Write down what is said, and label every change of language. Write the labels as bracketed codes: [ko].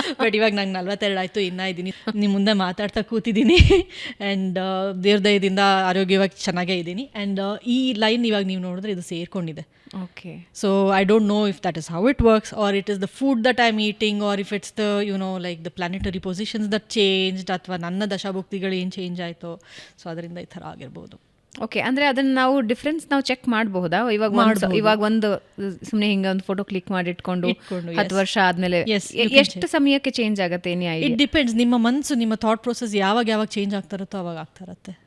[kn] But ಇವಾಗ ನಂಗೆ 42 ಆಯಿತು, ಇನ್ನೂ ಇದ್ದೀನಿ, ನಿಮ್ಮ ಮುಂದೆ ಮಾತಾಡ್ತಾ ಕೂತಿದ್ದೀನಿ. ಆ್ಯಂಡ್ ದೇವ್ರ ದಯದಿಂದ ಆರೋಗ್ಯವಾಗಿ ಚೆನ್ನಾಗೇ ಇದ್ದೀನಿ. ಆ್ಯಂಡ್ ಈ ಲೈನ್ ಇವಾಗ ನೀವು ನೋಡಿದ್ರೆ ಇದು ಸೇರ್ಕೊಂಡಿದೆ. Okay. [en] So I don't know if that is how it works, or it is the food that I'm eating, or if it's the, like the planetary positions that changed, [kn] ಅಥವಾ ನನ್ನ ದಶಾಭುಕ್ತಿಗಳು ಏನು change ಆಯಿತು. So ಅದರಿಂದ ಈ ಥರ ಆಗಿರ್ಬೋದು. Okay. ಅಂದರೆ ಅದನ್ನು ನಾವು ಡಿಫ್ರೆನ್ಸ್ ನಾವು ಚೆಕ್ ಮಾಡಬಹುದಾ? ಇವಾಗ ಒಂದು ಸುಮ್ಮನೆ ಹಿಂಗೆ ಒಂದು ಫೋಟೋ ಕ್ಲಿಕ್ ಮಾಡಿ ಇಟ್ಕೊಂಡು 10 ವರ್ಷ ಆದಮೇಲೆ ಎಷ್ಟು ಸಮಯಕ್ಕೆ ಚೇಂಜ್ ಆಗುತ್ತೆ? [en] It depends. [kn] ನಿಮ್ಮ ಮನಸ್ಸು, ನಿಮ್ಮ ಥಾಟ್ ಪ್ರೊಸೆಸ್ ಯಾವಾಗ ಚೇಂಜ್ ಆಗ್ತಾ ಇರುತ್ತೋ ಅವಾಗ ಆಗ್ತಾ ಇರುತ್ತೆ.